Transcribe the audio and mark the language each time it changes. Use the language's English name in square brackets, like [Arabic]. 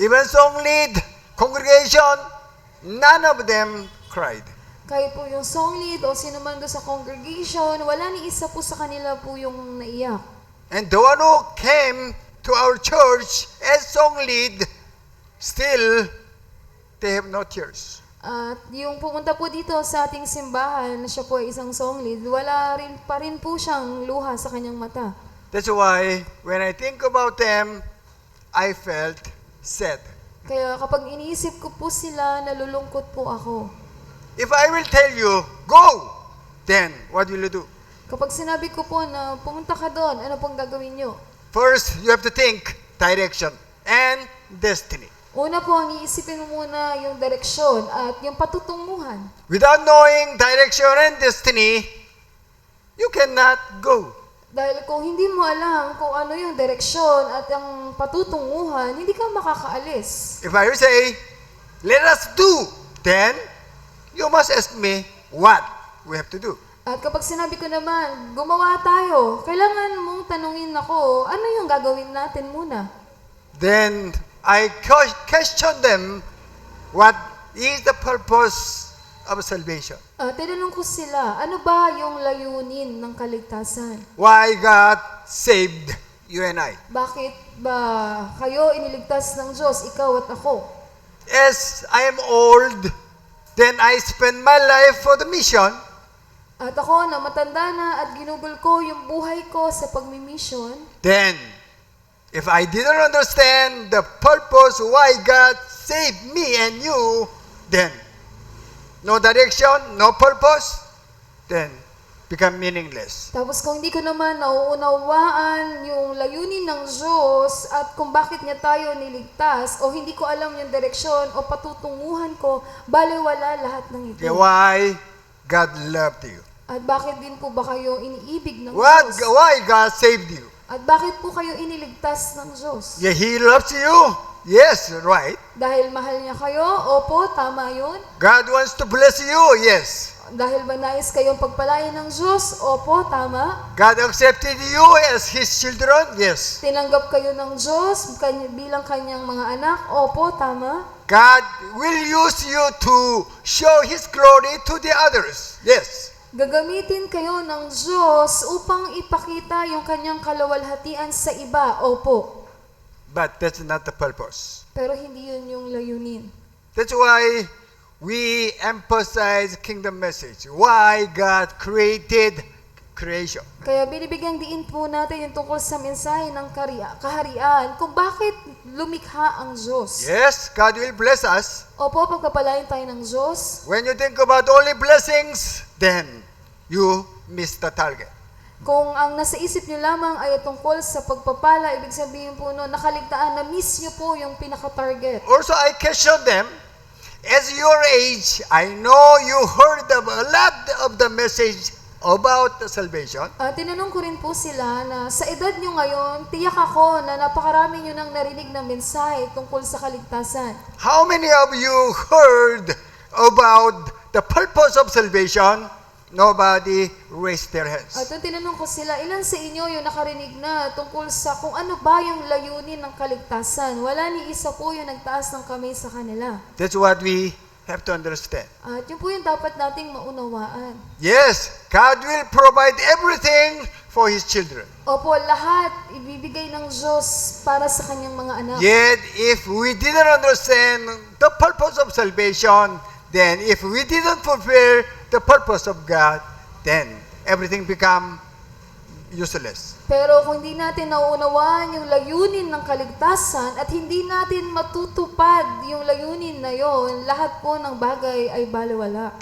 [English] Even song lead, congregation, none of them cried. [Filipino] Kahit po yung song lead o sino man doon sa congregation, wala ni isa po sa kanila po yung naiyak. [English] And the one who came to our church as song lead, still, they have no tears. [Filipino] At yung pumunta po dito sa ating simbahan, na siya po ay isang song lead, wala rin pa rin po siyang luha sa kanyang mata. [English] That's why, when I think about them, I felt sad. [Filipino] Kaya kapag iniisip ko po sila, nalulungkot po ako. [English] If I will tell you, go, then what will you do? [Filipino] Kapag sinabi ko po na pumunta ka doon, ano pong gagawin nyo? [English] First, you have to think direction and destiny. [Filipino] Una po, ang iisipin mo muna yung direksyon at yung patutunguhan. [English] Without knowing direction and destiny, you cannot go. [Filipino] Dahil kung hindi mo alam kung ano yung direksyon at ang patutunguhan, hindi ka makakaalis. [English] If I will say, let us do, then you must ask me what we have to do. [Filipino] At kapag sinabi ko naman, gumawa tayo, kailangan mong tanungin ako, ano yung gagawin natin muna? [English] Then I question them, what is the purpose of salvation? [Filipino] Tinanong ko sila, ano ba yung layunin ng kaligtasan? [English] Why God saved you and I? [Filipino] Bakit ba kayo iniligtas ng Diyos, ikaw at ako? [English] As I am old, then I spend my life for the mission. [Filipino] At ako na matanda na at ginugol ko yung buhay ko sa pagmimission, [English] Then, if I didn't understand the purpose why God saved me and you, then no direction, no purpose, then become meaningless. [Filipino] tapos kung hindi ko naman nauunawaan yung layunin ng Diyos at kung bakit niya tayo niligtas o hindi ko alam yung direksyon o patutunguhan ko, baliwala lahat ng ito. [English] Okay, why God loved you? [Filipino] At bakit din po ba kayo iniibig ng [English] What? [Filipino] Diyos? [English] Why God saved you? [Filipino] At bakit po kayo iniligtas ng Diyos? [English] Yeah, He loves you. Yes, right. [Filipino] Dahil mahal niya kayo? Opo, tama yun. [English] God wants to bless you. Yes. [Filipino] Dahil ba nais kayong pagpalain ng Diyos? Opo, tama. [English] God accepted you as His children. Yes. [Filipino] Tinanggap kayo ng Diyos bilang kanyang mga anak? Opo, tama. [English] God will use you to show His glory to the others. Yes. [Filipino] Gagamitin kayo ng Diyos upang ipakita yung kanyang kaluwalhatian sa iba. Opo. [English] But that's not the purpose. [Filipino] Pero hindi yun yung layunin. [English] That's why we emphasize kingdom message. Why God created creation. [Filipino] Kaya binibigyang diin po natin yung tungkol sa mensahe ng kaharian kung bakit lumikha ang Diyos. [English] Yes, God will bless us. [Filipino] Opo, pagpapalain tayo ng Diyos. [English] When you think about only blessings, then you miss the target. [Filipino] Kung ang nasa isip nyo lamang ay tungkol sa pagpapala, ibig sabihin po no, nakaligtaan, na-miss nyo po yung pinaka-target. [English] Also, I question them. As your age, I know you heard a lot of the message about the salvation. [Filipino] Tinanong ko rin po sila na sa edad nyo ngayon, tiyak ako na napakarami nyo nang narinig ng mensahe tungkol sa kaligtasan. [English] How many of you heard about the purpose of salvation? Nobody raised their hands. [Filipino] At nung tinanong ko sila, ilan sa inyo yung nakarinig na tungkol sa kung ano ba yung layunin ng kaligtasan? Wala ni isa po yung nagtaas ng kamay sa kanila. [English] That's what we have to understand. [Filipino] At yun po yung dapat nating maunawaan. [English] Yes, God will provide everything for His children. [Filipino] Opo, lahat ibibigay ng Diyos para sa kanyang mga anak. [English] Yet, if we didn't understand the purpose of salvation, then if we didn't fulfill the purpose of God, then everything become useless. [Filipino] Pero kung hindi natin nauunawaan yung layunin ng kaligtasan at hindi natin matutupad yung layunin na yon, lahat po ng bagay ay baliwala.